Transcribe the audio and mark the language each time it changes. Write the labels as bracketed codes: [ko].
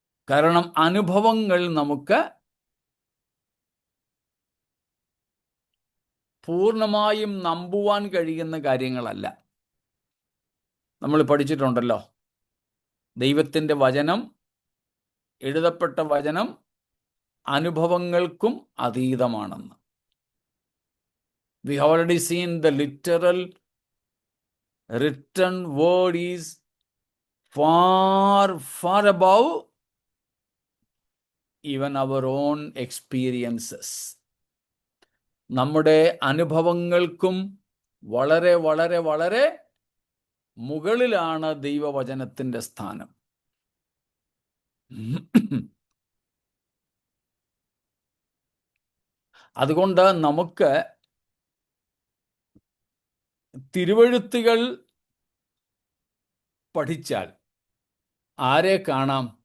[ml] കാരണം അനുഭവങ്ങൾ നമുക്ക് പൂർണ്ണമായും നമ്പുവാൻ കഴിയുന്ന കാര്യങ്ങളല്ല. നമ്മൾ പഠിച്ചിട്ടുണ്ടല്ലോ, ദൈവത്തിൻ്റെ വചനം, എഴുതപ്പെട്ട വചനം അനുഭവങ്ങൾക്കും അതീതമാണെന്ന്. [en] We have already seen the literal written word is far, far above even our own experiences. [ml] നമ്മുടെ അനുഭവങ്ങൾക്കും വളരെ വളരെ വളരെ മുകളിലാണ് ദൈവവചനത്തിൻ്റെ സ്ഥാനം. അതുകൊണ്ട് നമുക്ക് തിരുവെഴുത്തുകൾ പഠിച്ചാൽ ആരെ കാണാം?